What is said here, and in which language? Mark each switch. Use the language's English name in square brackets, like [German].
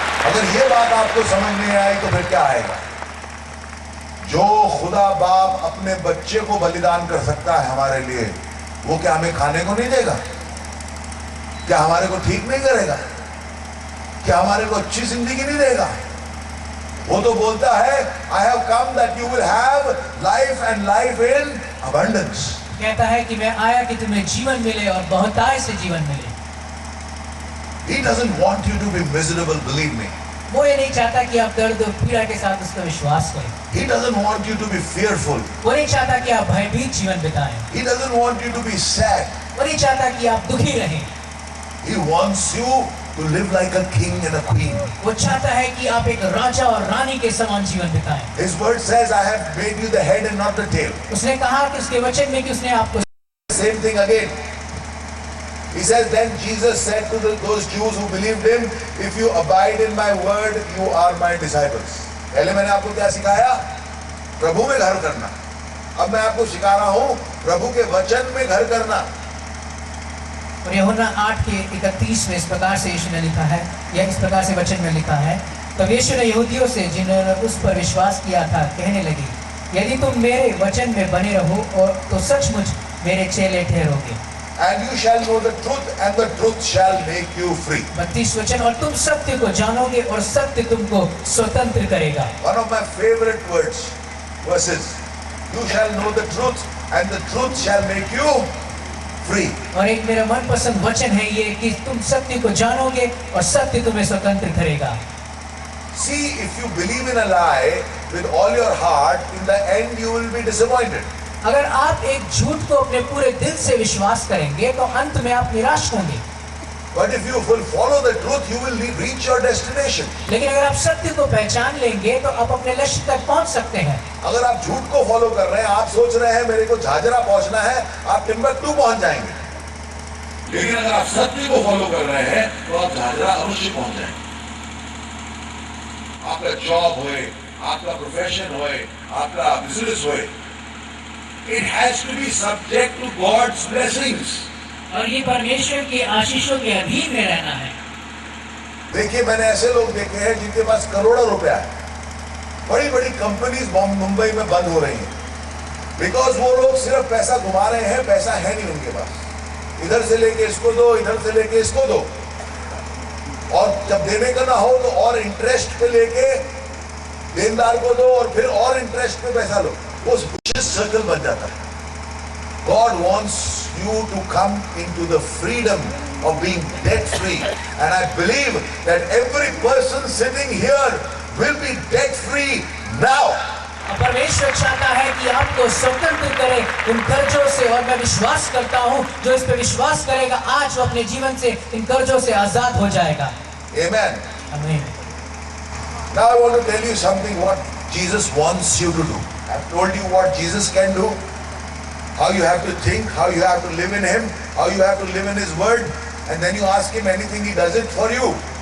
[Hindi] अगर ये बात आपको समझ नहीं आई तो फिर क्या आएगा? जो खुदा बाप अपने बच्चे को बलिदान कर सकता है हमारे लिए, वो क्या हमें खाने को नहीं देगा? क्या हमारे को ठीक नहीं करेगा? क्या हमारे को अच्छी जिंदगी नहीं देगा? वो तो बोलता है, [English] I have come that you will have life and life in abundance. [Hindi] कहता है कि मैं आया कि तुम्हें जीवन मिले और बहुतायत से जीवन मिले। [English] He doesn't want you to be miserable, believe me. [Hindi] वो ये नहीं चाहता कि आप दर्द और पीड़ा के साथ उसका विश्वास करें। [English] He doesn't want you to be fearful. [Hindi] वो नहीं चाहता कि आप भयभीत जीवन बिताएं। [English] He doesn't want you to be sad. [Hindi] वो नहीं चाहता कि आप दुखी रहें। [English] He wants you to live like a king and a queen. [Hindi] वो चाहता है कि आप एक राजा और रानी के समान जीवन बिताएं। [English] His word says, I have made you the head and not the tail. [Hindi] उसने कहा कि उसके वचन में कि उसने आपको [English] Same thing again. He says, then Jesus said to those Jews who believed him, if you abide in my word, you are my disciples. [Hindi] पहले मैंने आपको क्या सिखाया? प्रभु में घर करना। अब मैं आपको सिखा रहा हूं प्रभु के वचन में घर करना। और यूहन्ना 8 के 31 में इस प्रकार से यीशु ने लिखा है, या इस प्रकार से वचन में लिखा है, तब यीशु ने यहूदियों से जिन्होंने उस पर विश्वास किया था कहने लगे, यदि तुम मेरे वचन में बने रहो और तो सचमुच मेरे चेले ठहरोगे। [English] and you shall know the truth, and the truth shall make you free. [Hindi] 32 वचन, और तुम सत्य को जानोगे और सत्य तुमको स्वतंत्र करेगा। [English] One of my favorite verses. You shall know the truth, and the truth shall make you free. [Hindi] और एक मेरा मनपसंद वचन है ये कि तुम सत्य को जानोगे और सत्य तुम्हें स्वतंत्र करेगा। [English] See, if you believe in a lie with all your heart, in the end you will be disappointed. [Hindi] अगर आप एक झूठ को अपने पूरे दिल से विश्वास करेंगे तो अंत में आप निराश होंगे। [English] But if you will follow the truth, you will reach your destination. [Hindi] लेकिन अगर आप सत्य को पहचान लेंगे तो आप अपने लक्ष्य तक पहुंच सकते हैं। अगर आप झूठ को फॉलो कर रहे हैं, आप सोच रहे हैं मेरे को झाझरा पहुंचना है, आप टिम्बकटू पहुंच जाएंगे। लेकिन अगर आप सत्य को फॉलो कर रहे हैं तो आप झाझरा अवश्य पहुंच जाएंगे। आपका जॉब होए, आपका प्रोफेशन होए, आपका बिजनेस होए, [English] it has to be subject to God's blessings. [Hindi] और ये परमेश्वर की आशीषों के अधीन में रहना है। देखिए, मैंने ऐसे लोग देखे हैं जिनके पास करोड़ों रुपया है, बड़ी बड़ी कंपनीज मुंबई में बंद हो रही हैं, बिकॉज वो लोग सिर्फ पैसा घुमा रहे हैं, पैसा है नहीं उनके पास। इधर से लेके इसको दो, इधर से लेके इसको दो, और जब देने का ना हो तो और इंटरेस्ट पे लेके देनदार को दो, और फिर और इंटरेस्ट पे पैसा लो। वो सर्कल बन जाता है। [English] God wants you to come into the freedom of being debt free, and I believe that every person sitting here will be debt free now. [Hindi] परमेश्वर चाहता है कि आपको स्वतंत्र करे उन कर्जों से, और मैं विश्वास करता हूं जो इस पे विश्वास करेगा आज वो अपने जीवन से इन कर्जों से आजाद हो जाएगा। [English] Amen. [Hindi] आमीन। [English] Now I want to tell you something what Jesus wants you to do. I've told you what Jesus can do, how you have to think, how you have to live in Him, how you have to live in His Word, and then you ask Him anything, He does it for you.